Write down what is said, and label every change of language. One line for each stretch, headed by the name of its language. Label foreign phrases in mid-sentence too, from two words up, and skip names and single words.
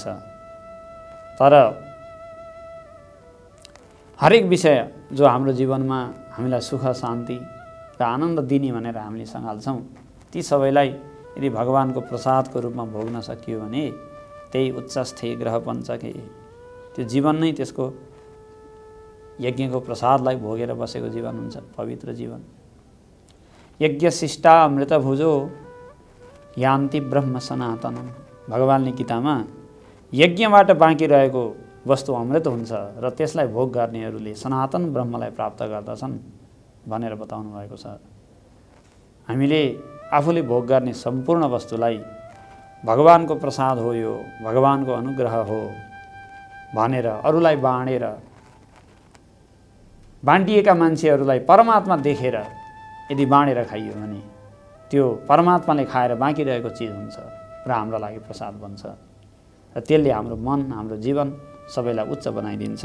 Nepali: तर हरेक विषय जो हाम्रो जीवनमा हामीलाई सुख, शान्ति र आनन्द दिने भनेर हामीले सँगाल्छौँ, ती सबैलाई यदि भगवानको प्रसादको रूपमा भोग्न सकियो भने त्यही उच्चस्थे ग्रह पञ्चके, त्यो जीवन नै त्यसको यज्ञको प्रसादलाई भोगेर बसेको जीवन हुन्छ, पवित्र जीवन।
Sanskrit: यज्ञ शिष्टा अमृत भुजो यान्ति ब्रह्म सनातनम।
Nepali: भगवानले गीतामा यज्ञबाट बाँकी रहेको वस्तु अमृत हुन्छ र त्यसलाई भोग गर्नेहरूले सनातन ब्रह्मलाई प्राप्त गर्दछन् भनेर बताउनु भएको छ। हामीले आफूले भोग गर्ने सम्पूर्ण वस्तुलाई भगवानको प्रसाद हो, यो भगवानको अनुग्रह हो भनेर अरूलाई बाँडेर, बाँडिएका मान्छेहरूलाई परमात्मा देखेर यदि बाँडेर खाइयो भने त्यो परमात्माले खाएर बाँकी रहेको चिज हुन्छ र हाम्रो लागि प्रसाद बन्छ र त्यसले हाम्रो मन, हाम्रो जीवन सबैलाई उच्च बनाइदिन्छ।